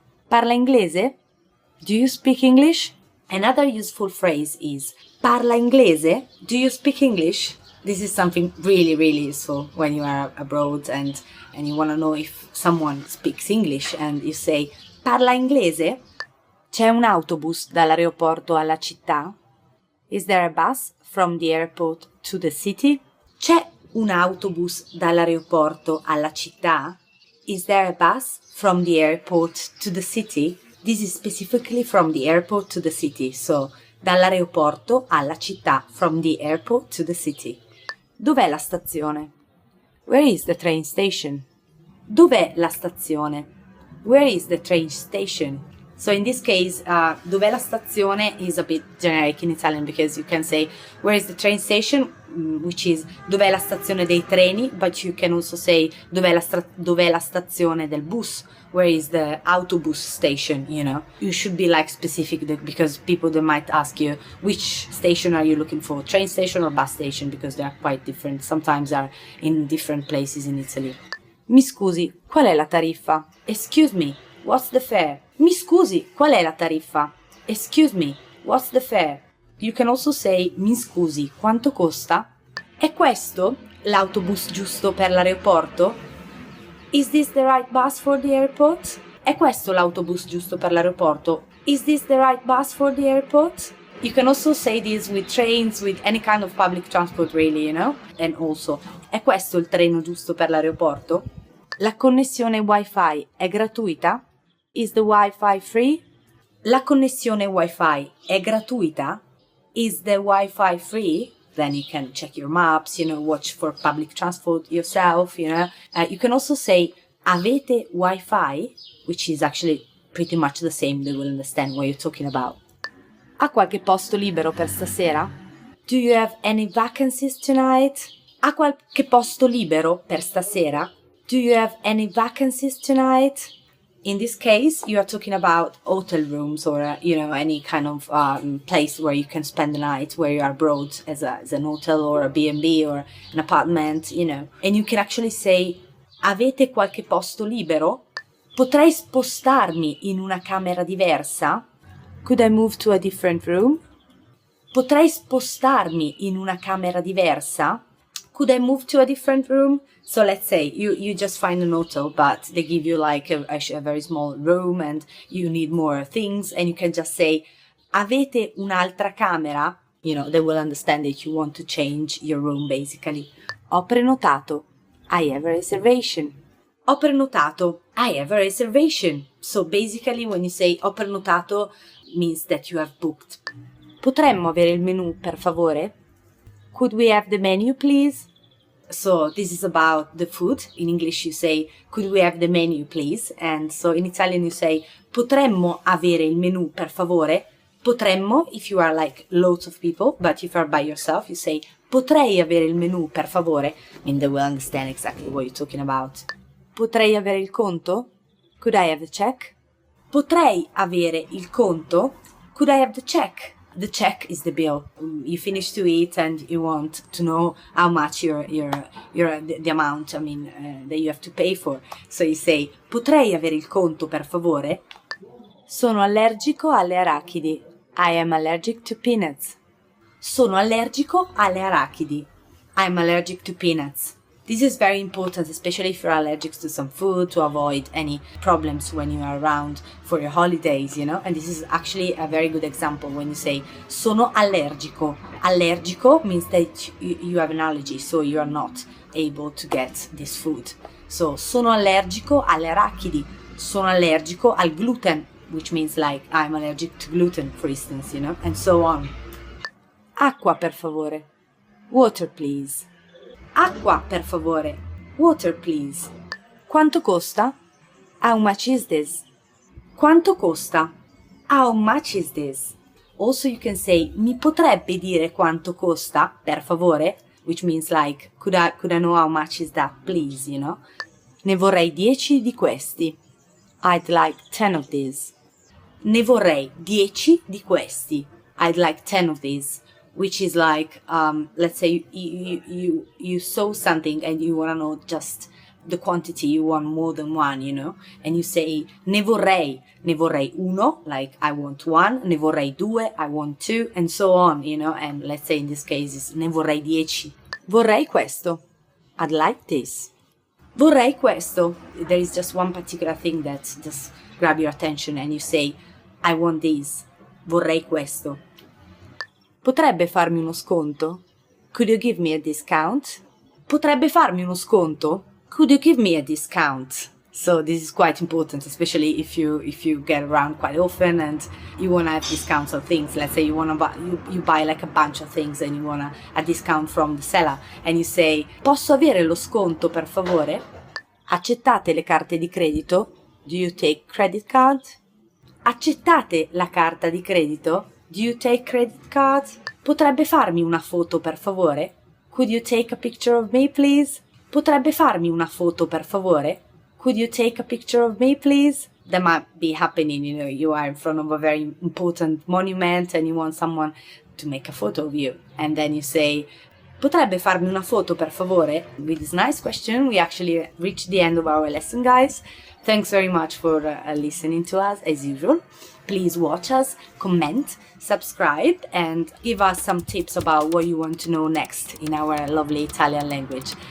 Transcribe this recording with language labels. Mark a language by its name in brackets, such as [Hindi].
[Italian] Parla inglese? [English] Do you speak English? Another useful phrase is, Parla inglese? Do you speak English? This is something really, really useful when you are abroad and you want to know if someone speaks English and you say, [Italian] Parla inglese? C'è un autobus dall'aeroporto alla città? [English] Is there a bus from the airport to the city? [Italian] C'è un autobus dall'aeroporto alla città? [English] Is there a bus from the airport to the city? This is specifically from the airport to the city, so [Italian] dall'aeroporto alla città, [English] from the airport to the city. [Italian] Dov'è la stazione? [English] Where is the train station? [Italian] Dov'è la stazione? [English] Where is the train station? So in this case, [Italian] dov'è la stazione [English] is a bit generic in Italian because you can say where is the train station, which is [Italian] dov'è la stazione dei treni, [English] but you can also say [Italian] dov'è la stazione del bus, [English] where is the autobus station, you know. You should be like specific because people they might ask you which station are you looking for, train station or bus station, because they are quite different. Sometimes are in different places in Italy. [Italian] Mi scusi, qual è la tariffa? [English] Excuse me, what's the fare? [Italian] Mi scusi, qual è la tariffa? [English] Excuse me, what's the fare? You can also say, [Italian] mi scusi, quanto costa? È questo l'autobus giusto per l'aeroporto? [English] Is this the right bus for the airport? [Italian] È questo l'autobus giusto per l'aeroporto? [English] Is this the right bus for the airport? You can also say this with trains, with any kind of public transport really, you know? And also, [Italian] è questo il treno giusto per l'aeroporto? La connessione Wi-Fi è gratuita? [English] Is the Wi-Fi free? [Italian] La connessione Wi-Fi è gratuita? [English] Is the Wi-Fi free? Then you can check your maps, you know, watch for public transport yourself, you know. You can also say, [Italian] avete Wi-Fi? [English] Which is actually pretty much the same, they will understand what you're talking about. [Italian] Ha qualche posto libero per stasera? [English] Do you have any vacancies tonight? [Italian] Ha qualche posto libero per stasera? [English] Do you have any vacancies tonight? In this case, you are talking about hotel rooms or, you know, any kind of place where you can spend the night, where you are abroad as an hotel or a B&B or an apartment, you know. And you can actually say, [Italian] avete qualche posto libero? Potrei spostarmi in una camera diversa? [English] Could I move to a different room? [Italian] Potrei spostarmi in una camera diversa? [English] Could I move to a different room? So let's say you just find an hotel, but they give you like a very small room and you need more things, and you can just say, [Italian] avete un'altra camera? [English] You know, they will understand that you want to change your room basically. [Italian] Ho prenotato. [English] I have a reservation. Ho prenotato. I have a reservation. So basically when you say [Italian] ho prenotato [English] means that you have booked. [Italian] Potremmo avere il menù per favore? [English] Could we have the menu please? So this is about the food. In English you say, could we have the menu please? And so in Italian you say, [Italian] potremmo avere il menù per favore? Potremmo, [English] if you are like loads of people, but if you are by yourself, you say, [Italian] potrei avere il menù per favore? [English] I mean, they will understand exactly what you're talking about. [Italian] Potrei avere il conto? [English] Could I have the check? [Italian] Potrei avere il conto? [English] Could I have the check? The check is the bill. You finish to eat and you want to know how much the amount, I mean, that you have to pay for. So you say, [Italian] potrei avere il conto per favore? Sono allergico alle arachidi. [English] I am allergic to peanuts. [Italian] Sono allergico alle arachidi. [English] I am allergic to peanuts. This is very important, especially if you're allergic to some food, to avoid any problems when you are around for your holidays, you know. And this is actually a very good example when you say [Italian] sono allergico. [English] Allergico means that you have an allergy, so you are not able to get this food. So [Italian] sono allergico alle arachidi. sono allergico al [English] gluten, which means like I'm allergic to gluten, for instance, and so on. [Italian] Acqua, per favore. [English] Water, please. [Italian] Acqua, per favore. Water, please. Quanto costa? [English] How much is this? [Italian] Quanto costa? [English] How much is this? Also, you can say, [Italian] mi potrebbe dire quanto costa, per favore? [English] Which means like, could I know how much is that, please, [Italian] Ne vorrei 10 di questi. [English] I'd like 10 of these. [Italian] Ne vorrei 10 di questi. [English] I'd like 10 of these. Which is like, let's say you saw something and you want to know just the quantity, you want more than one, and you say [Italian] ne vorrei uno, [English] like I want one, [Italian] ne vorrei due, [English] I want two, and so on, and let's say in this case is [Italian] ne vorrei 10. Vorrei questo. [English] I'd like this. [Italian] Vorrei questo. [English] There is just one particular thing that just grab your attention and you say I want this. [Italian] Vorrei questo. Potrebbe farmi uno sconto? [English] Could you give me a discount? [Italian] Potrebbe farmi uno sconto? [English] Could you give me a discount? So this is quite important, especially if you get around quite often and you want to have discounts on things. Let's say you buy like a bunch of things and you want a discount from the seller and you say, [Italian] posso avere lo sconto per favore? Accettate le carte di credito? [English] Do you take credit card? [Italian] Accettate la carta di credito? [English] Do you take credit card? [Italian] Potrebbe farmi una foto per favore? [English] Could you take a picture of me, please? [Italian] Potrebbe farmi una foto per favore? [English] Could you take a picture of me, please? That might be happening, you are in front of a very important monument and you want someone to make a photo of you. And then you say, [Italian] potrebbe farmi una foto per favore? [English] With this nice question, we actually reached the end of our lesson, guys. Thanks very much for listening to us, as usual. Please watch us, comment, subscribe, and give us some tips about what you want to know next in our lovely Italian language.